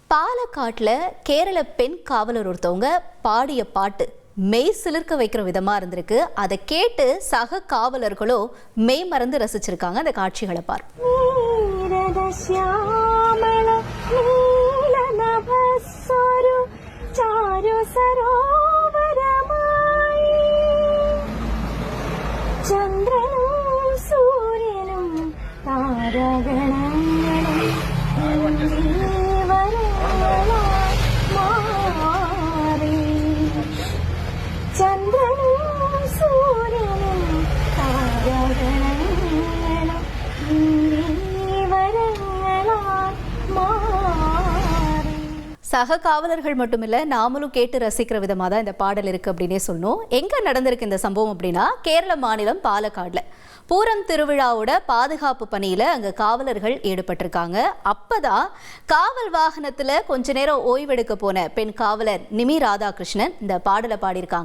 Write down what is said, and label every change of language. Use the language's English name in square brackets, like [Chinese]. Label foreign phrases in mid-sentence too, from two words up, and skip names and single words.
[Tamil] பாலக்காட்டுல கேரள பெண் காவலர் ஒருத்தவங்க பாடிய பாட்டு மெய் சிலிர்க்க வைக்கிற விதமா இருந்திருக்கு. அதை கேட்டு சக காவலர்களோ மெய் மறந்து ரசிச்சிருக்காங்க. அந்த காட்சிகளை பாரு. [Malayalam] ചന്ദ്രനും സൂര്യനും താരഗണങ്ങളും മാറി. ചന്ദ്രനും സൂര്യനും താരഗണങ്ങളും മാറി. [Tamil] சக காவலர்கள் மட்டுமில்ல, நாமளும் கேட்டு ரசிக்கிற விதமாக தான் இந்த பாடல் இருக்கு அப்படின்னே சொல்லணும். எங்க நடந்திருக்கு இந்த சம்பவம் அப்படின்னா, கேரள மாநிலம் பாலக்காடுல பூரம் திருவிழாவோட பாதுகாப்பு பணியில அங்க காவலர்கள் ஈடுபட்டிருக்காங்க. அப்பதான் காவல் வாகனத்துல கொஞ்ச நேரம் ஓய்வெடுக்க போன பெண் காவலர் நிமி ராதாகிருஷ்ணன் இந்த பாடலை பாடியிருக்காங்க.